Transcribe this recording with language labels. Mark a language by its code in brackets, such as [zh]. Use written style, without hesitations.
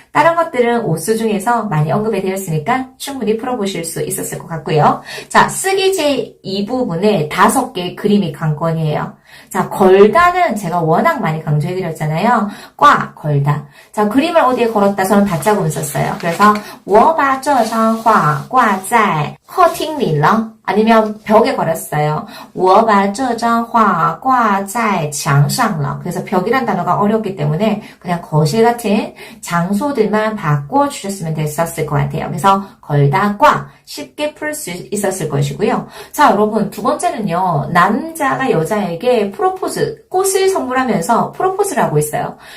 [ko] 다른 것들은 오수 중에서 많이 언급이 되었으니까 충분히 풀어보실 수 있었을 것 같고요. 자, 쓰기제 이 부분에 5개의 그림이 관건이에요. 자, 걸다는 제가 워낙 많이 강조해드렸잖아요. 과, 걸다. 자, 그림을 어디에 걸었다? 저는 다자구문 썼어요. [zh] 그래서 我把这张画挂在客厅里了. [ko] 아니면 벽에 걸었어요. [zh] 我把这张画挂在墙上了. [ko] 그래서 벽이란 단어가 어렵기 때문에 그냥 거실 같은 장소들만 바꿔주셨으면 됐었을 것 같아요. 그래서 걸다, 과 쉽게 풀 수 있었을 것이고요. 자, 여러분 두 번째는요. 남자가 여자에게 프로포즈, 꽃을 선물하면서 프로포즈를 하고 있어요.